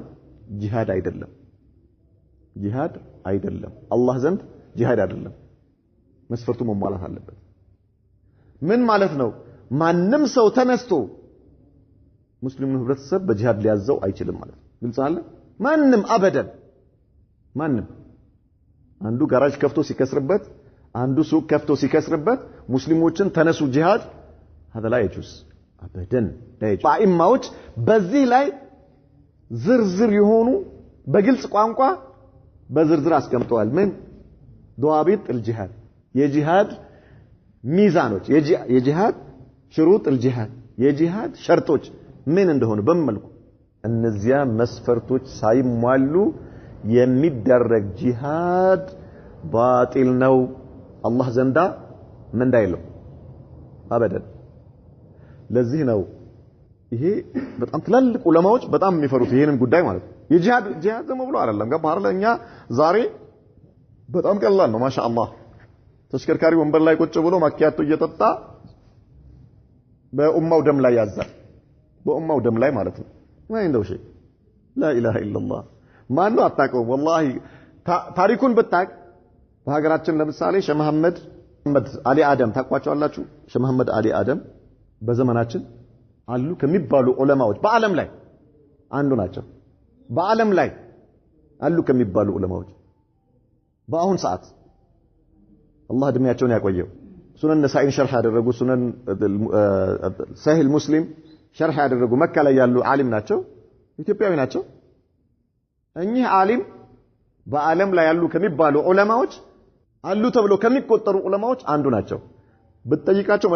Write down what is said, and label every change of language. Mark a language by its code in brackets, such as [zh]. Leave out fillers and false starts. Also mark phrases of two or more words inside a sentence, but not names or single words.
[am] ጂሃድ አይደለም። አላህ ዘንድ ጂሃድ አይደለም። መስፈርቱ መሟላት አለበት። ምን ማለት ነው? ማንም ሰው ተነስቶ ሙስሊሙን ህብረተሰብ በጂሃድ ሊያዘው አይችልም ማለት ነው። ግልጽ አለ። ማንም አበደን ማንም አንዱ ጋራጅ ከፍቶ ሲከስርበት፣ አንዱ ሱቅ ከፍቶ ሲከስርበት ሙስሊሞችን ተነሱ ጂሃድ [ar] هذا لا يجوز [am] አበደን [ar] لا يجوز። [am] አኢማዎች በዚህ ላይ ዝርዝር የሆኑ በግልጽ ቋንቋ በዝርዝር አስቀምጠዋል። ምን [ar] ضوابط الجهاد [am] የጂሃድ ሚዛኖች የጂሃድ ሽሩጥ الجهاد የጂሃድ ሸርጦች ምን እንደሆነ በመልኩ እነዚያ መስፈርቶች ሳይሟሉ የሚደረግ ጂሃድ ባጢል ነው። አላህ ዘንዳ ምን እንዳይለው አበደን። ለዚህ ነው ይሄ በጣም ትላልቅ ዑለማዎች በጣም የሚፈሩት ይሄንን ጉዳይ ማለት ነው። የጂሃድ ዝም ብሎ አይደለም። ገባህ አይደል? እኛ ዛሬ በጣም ቀላል ነው ማሻአላህ። ተሽከርካሪ ወንበር ላይ ቁጭ ብሎ ማኪያቶ እየጠጣ በኡማው ደም ላይ ያዛል። በኡማው ደም ላይ ማለት ነው። [ar] ما عنده شيء لا اله الا الله [am] ማን ነው አታውቀውም። ወላሂ ታሪኩን ብታቅ በሀገራችን ለምሳሌ ሼህ መሐመድ አሊ አደም ታቋቸዋላችሁ። ሼህ መሐመድ አሊ አደም በዘመናችን አሉ ከሚባሉ ዑለማዎች በአለም ላይ አንዱ ናቸው። በአለም ላይ አሉ ከሚባሉ ዑለማዎች በአሁን ሰዓት አላህ እድሜያቸውን ያቆየው ሱነን ነሳኢን ሸርህ ያደረጉ ሱነን ሰሂህ ሙስሊም ሸርህ ያደረጉ መካ ላይ ያሉ ዓሊም ናቸው ኢትዮጵያዊ ናቸው እኚህ ዓሊም በዓለም ላይ ያሉ ከሚባሉ ዑለማዎች አሉ ተብሎ ከሚቆጠሩ ዑለማዎች አንዱ ናቸው ብትጠይቃቸው